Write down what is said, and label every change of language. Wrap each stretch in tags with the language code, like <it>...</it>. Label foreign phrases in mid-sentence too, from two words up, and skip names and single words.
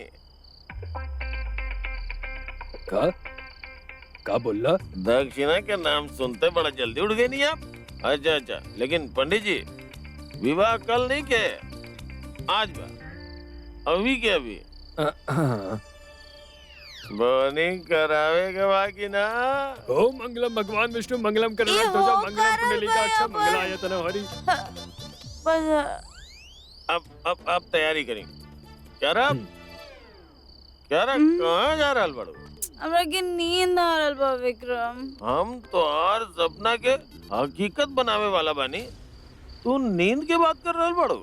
<bho>का बोला? दक्षिणा के नाम सुनते बड़ा जल्दी उठ गए नहीं आप? अच्छा अच्छा, लेकिन पंडित जी विवाह कल नहीं के, आज बा, अभी के अभी बोनी करावे के बाकी ना।</bho> <sa>ओम मंगलम भगवान विष्णु मंगलम करुणा ध्वजा मंगलम पुंडलीकाक्षम मंगलायतन हरि।</sa> <bho>अब तैयारी करें। क्या रहा कहाँ जा रहा बड़ो? हमरा के नींद आ रहल बा विक्रम। हम तो हर सपना के हकीकत बनावे वाला बानी, तू नींद के बात कर रहल बड़ो?</bho>